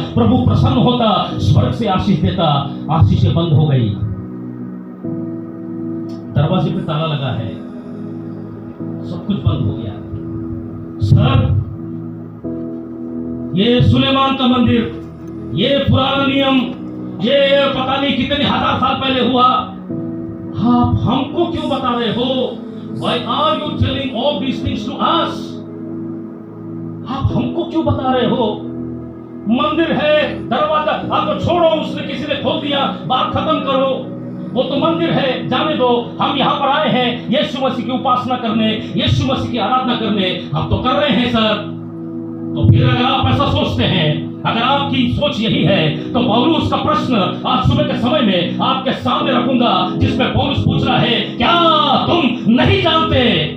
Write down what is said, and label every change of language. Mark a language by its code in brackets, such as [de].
[hi] प्रभु प्रसन्न होता, स्वर्ग से आशीष देता। आशीषें बंद हो गई, दरवाजे पे ताला लगा है, सब कुछ बंद हो गया। सर, ये सुलेमान का मंदिर, ये पुराना नियम, ये पता नहीं कितने हजार साल पहले हुआ, आप हमको क्यों बता रहे हो? [en] Why are you telling all these things to us? [hi] आप हमको क्यों बता रहे हो? मंदिर है, दरवाजा आपको छोड़ो, उसने किसी ने खोल दिया, बात खत्म करो। वो तो मंदिर है, जाने दो। हम यहाँ पर आए हैं यीशु मसीह की उपासना करने, यीशु मसीह की आराधना करने। हम तो कर रहे हैं सर। तो फिर अगर आप ऐसा सोचते हैं, अगर आपकी सोच यही है, तो पौलुस का प्रश्न आज सुबह के समय में आपके सामने रखूंगा, जिसमें पौलुस पूछ रहा है, क्या तुम नहीं जानते?